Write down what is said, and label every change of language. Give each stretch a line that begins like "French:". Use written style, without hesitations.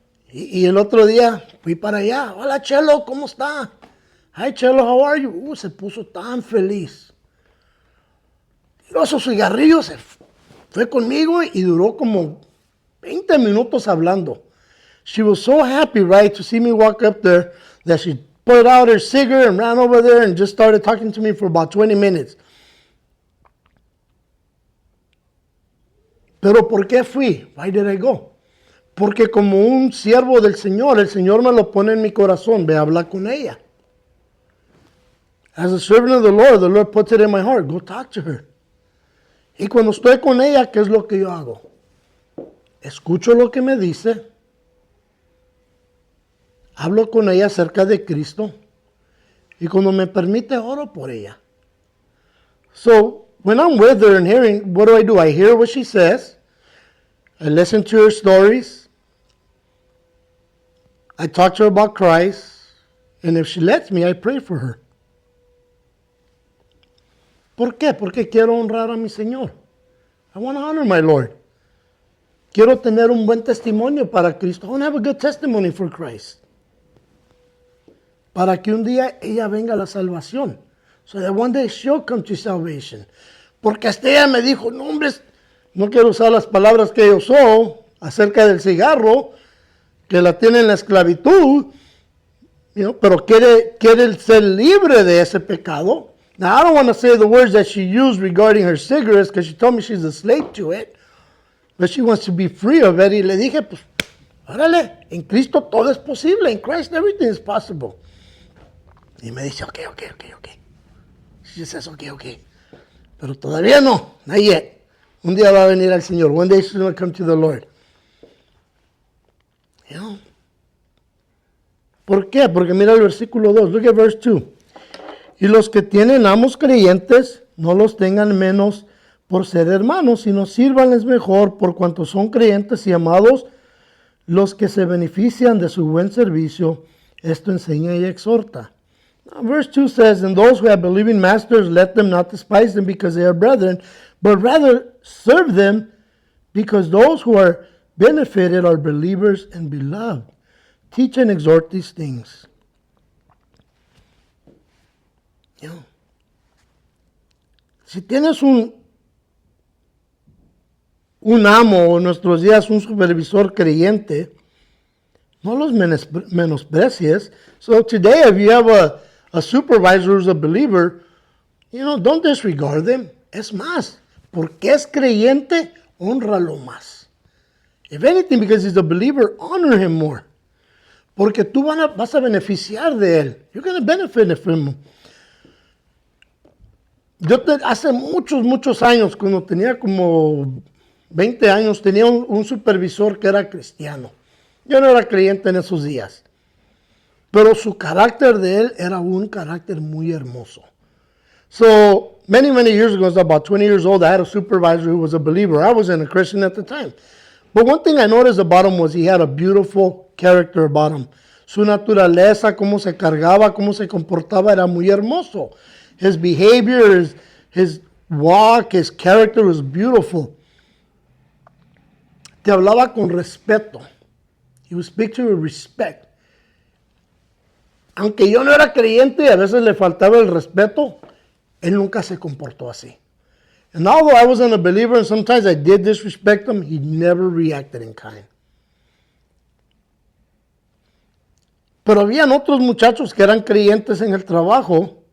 Spanish: Y el otro día fui para allá. Hola, Chelo, ¿cómo está?
English: Hi, Chelo, how are you?
Spanish: Se puso tan feliz. Tiró su cigarrillo, se fue conmigo y duró como 20 minutos hablando.
English: She was so happy, right, to see me walk up there that she put out her cigarette and ran over there and just started talking to me for about 20 minutes.
Spanish: Pero ¿por qué fui?
English: Why did I go?
Spanish: Porque como un siervo del Señor, el Señor me lo pone en mi corazón. Ve a hablar con ella.
English: As a servant of the Lord puts it in my heart. Go talk to her.
Spanish: Y cuando estoy con ella, ¿qué es lo que yo hago? Escucho lo que me dice. Hablo con ella acerca de Cristo. Y cuando me permite, oro por ella.
English: So, when I'm with her and hearing, what do? I hear what she says. I listen to her stories. I talk to her about Christ. And if she lets me, I pray for her.
Spanish: ¿Por qué? Porque quiero honrar a mi Señor.
English: I want to honor my Lord.
Spanish: Quiero tener un buen testimonio para Cristo.
English: I want to have a good testimony for Christ.
Spanish: Para que un día ella venga a la salvación.
English: So that one day she'll come to salvation.
Spanish: Porque hasta ella me dijo, no hombres, no quiero usar las palabras que yo usó acerca del cigarro, que la tiene en la esclavitud, pero quiere ser libre de ese pecado.
English: Now, I don't want to say the words that she used regarding her cigarettes because she told me she's a slave to it. But she wants to be free of it.
Spanish: Y le dije, pues, órale, en Cristo todo es posible.
English: In Christ everything is possible.
Spanish: Y me dice, okay.
English: She just says, okay.
Spanish: Pero todavía no,
English: not yet.
Spanish: Un día va a venir al Señor.
English: One day she's going to come to the Lord.
Spanish: ¿Por qué? Porque mira el versículo 2.
English: Look at verse 2.
Spanish: Y los que tienen amos creyentes, no los tengan menos por ser hermanos, sino sírvanles mejor por cuanto son creyentes y amados, los que se benefician de su buen servicio. Esto enseña y exhorta.
English: Now, verse 2 says, and those who have believing masters, let them not despise them because they are brethren, but rather serve them because those who are benefited are believers and beloved. Teach and exhort these things.
Spanish: Si tienes un amo o en nuestros días un supervisor creyente, no los menosprecies.
English: So today if you have a supervisor who's a believer, don't disregard them.
Spanish: Es más, porque es creyente, honralo más.
English: If anything, because he's a believer, honor him more.
Spanish: Porque tú vas a beneficiar de él.
English: You're going to benefit from him.
Spanish: Hace muchos años, cuando tenía como 20 años, tenía un supervisor que era cristiano. Yo no era creyente en esos días. Pero su carácter de él era un carácter muy hermoso.
English: So, many years ago, I was about 20 years old, I had a supervisor who was a believer. I wasn't a Christian at the time. But one thing I noticed about him was he had a beautiful character about him.
Spanish: Su naturaleza, cómo se cargaba, cómo se comportaba, era muy hermoso.
English: His behavior, his walk, his character was beautiful.
Spanish: Te hablaba con respeto.
English: He would speak to you with respect.
Spanish: Aunque yo no era creyente y a veces le faltaba el respeto, él nunca se comportó así.
English: And although I wasn't a believer and sometimes I did disrespect him, he never reacted in kind.
Spanish: Pero habían otros muchachos que eran creyentes en el trabajo.